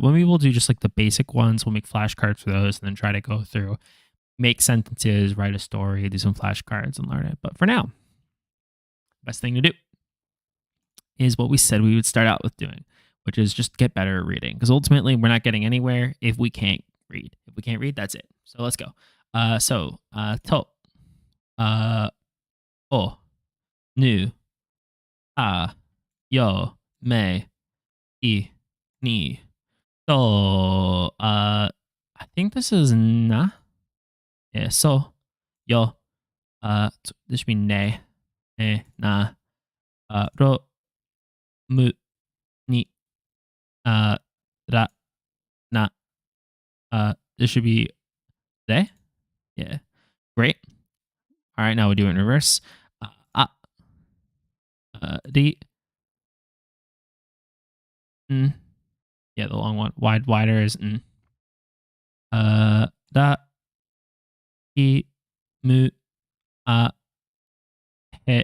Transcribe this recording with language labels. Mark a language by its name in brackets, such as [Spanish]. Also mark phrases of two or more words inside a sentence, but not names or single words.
[English] When we will do just like the basic ones, we'll make flashcards for those and then try to go through, make sentences, write a story, do some flashcards and learn it. But for now, best thing to do is what we said we would start out with doing, which is just get better at reading. Because ultimately, we're not getting anywhere if we can't read. If we can't read, that's it. So let's go. To, o, nu, a, yo, me, I, ni. So, I think this is na. Yeah, so, yo, this should be ne, na, ro, mu, ni, ra, na. This should be de. Yeah, great. All right, now we do it in reverse. Ri, n. Yeah, the long one. Wider is n. Da, I, mu, he.